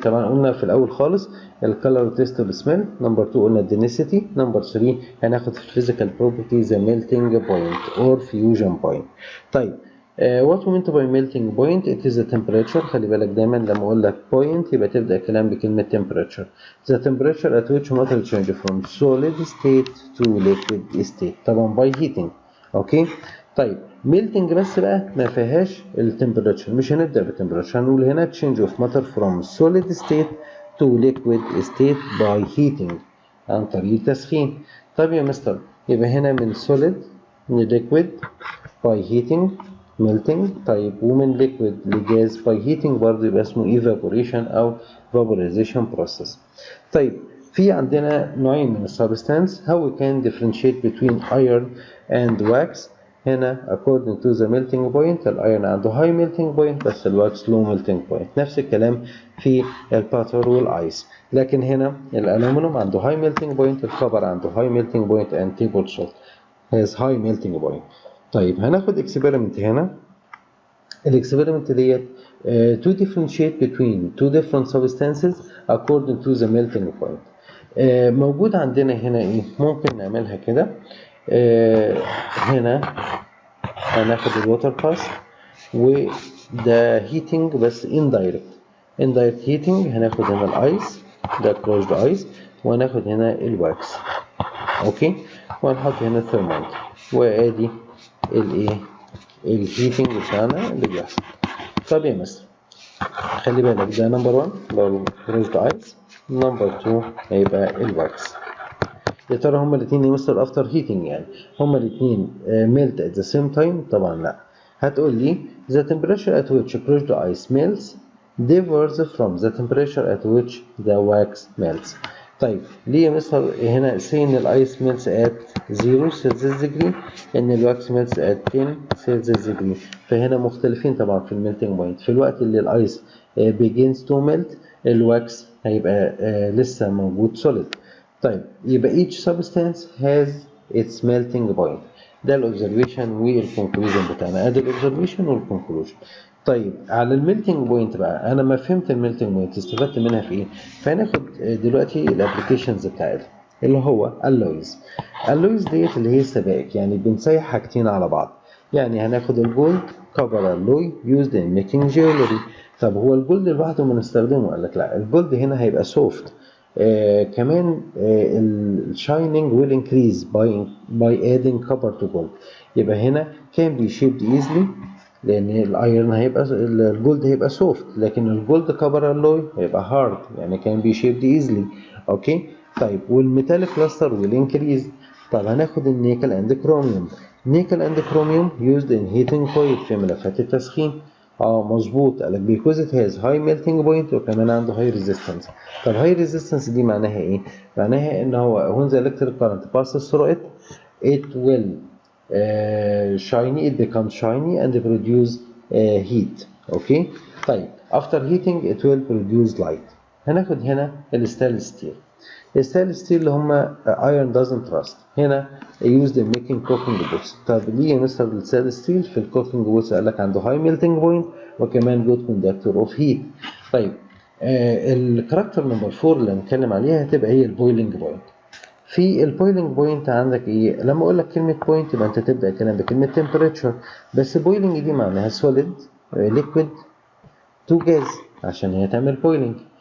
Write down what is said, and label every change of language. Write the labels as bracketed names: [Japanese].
[Arabic] طبعا قلنا في الاول خالص الكالر تيست والسميل. نمبر 2 قلنا الدنسيتي. [English] number 3 [Arabic] هناخد في [English] الفيزيكال property the melting point or fusion point. طيب what we mean by melting point? It is the temperature. [Arabic] خلي بالك دايما لما اقول لك [English] point [Arabic] يبقى تبدا الكلام بكلمه temperature. [English] The temperature at which matter change from solid state to liquid state. [Arabic] طبعا [English] by heating. Okay طيب melting بس بقى ما فيهاش التمبريتشر، مش هنبدا بالتمبريتشر، هنقول هنا change of matter from solid state to liquid state by heating عن طريق التسخين. [Arabic] طيب يا مستر يبقى هنا من [English] solid liquid by heating melting. طيب ومن liquid لجاز by heating [Arabic] برضه يبقى اسمه [English] evaporation أو vaporization process. [Arabic] طيب في عندنا نوعين من السبستانس. [English] how we can differentiate between iron and wax. هنا according to the melting point الايرون [Arabic] عنده [English] high melting point بس الواكس low melting point. [Arabic] نفس الكلام في الباتر والايس. لكن هنا الالومنيوم عنده [English] high melting point، الكبر عنده high melting point and table salt has high melting point. [Arabic] طيب هناخد اكسبيرمنت هنا. [English] الاكسبيرمنت ديت to differentiate between two different substances according to the melting point. [Arabic] موجود عندنا هنا ايه؟ ممكن نعملها كده. هنا هناخد الووتر باس وده هيتنج بس [English] indirect heating. [Arabic] هناخد هنا الايس ده closed ايس وهناخد هنا الواكس. اوكي وهنحط هنا الثرمومتر وادي الايه الهيتنج بتاعنا اللي بيحصل. طب يا مستر خلي بالك ده نمبر 1 لو closed ايس، نمبر 2 هيبقى الواكس. يا ترى هما الاثنين يا مستر افتر هيتنج يعني هما الاثنين ميلت [English] at the same time؟ [Arabic] طبعا لا. هتقول لي [English] the temperature at which closed ice melts differs from the temperature at which the wax melts. طيب ليه يا mister هنا say ان الايس melts at 0 Celsius degree ان الواكس melts at 10 Celsius degree؟ [Arabic] فهنا مختلفين طبعا في [English] الميلتنج بوينت. في الوقت اللي الايس begins to melt الواكس هيبقى لسه موجود solid. طيب يبقى each substance has its melting point. [Arabic] ده الاوبزرفيشن والكونكلوجن بتاعنا. ادي الاوبزرفيشن والكونكلوجن. طيب على الميلتنج بوينت بقى انا ما فهمت الميلتنج بوينت استفدت منها في ايه؟ فهناخد دلوقتي الابلكيشنز بتاعتها اللي هو اللويز. اللويز ديت اللي هي السبائك، يعني بنسيح حاجتين على بعض. يعني هناخد [English] الجولد copper alloy used in making jewelry. [Arabic] طب هو الجولد لوحده بنستخدمه؟ قال لك لا، الجولد هنا هيبقى سوفت. [English] كمان الشايننج will increase by adding copper to gold. يبقى هنا can be shaped easily [Arabic] لان الايرون هيبقى [English] الجولد هيبقى سوفت، لكن الجولد كبر الوي هيبقى هارد يعني can be shaped easily. Okay طيب والميتاليك كلاستر will increase. طب هناخد النيكل and chromium. Nickel and chromium used in heating coil في ملفات التسخين. [Arabic] مظبوط قالك [English] because it has high melting point وكمان عنده high resistance. طب high resistance [Arabic] دي معناها ايه؟ معناها ان هو [English] when the electric current passes through it will shiny, it becomes shiny and produce heat. Okay طيب after heating it will produce light. [Arabic] هناخد هنا الستانلس ستيل. [English] الستانلس ستيل [Arabic] اللي هم [English] iron doesn't rust هنا used in making cooking pots. طب ليه يا مستر الستانلس ستيل في الكوكينج بوتس؟ [Arabic] قال لك عنده [English] high melting point وكمان good conductor of heat. [Arabic] طيب الكاركتر نمبر 4 اللي هنتكلم عليها هتبقى هي البويلنج بوينت. في البويلنج بوينت عندك ايه؟ لما اقول لك كلمه بوينت يبقى انت تبدا الكلام بكلمه تمبريتشر، بس بويلنج دي معناها سوليد ليكويد تو جاز عشان هي تعمل بويلنج.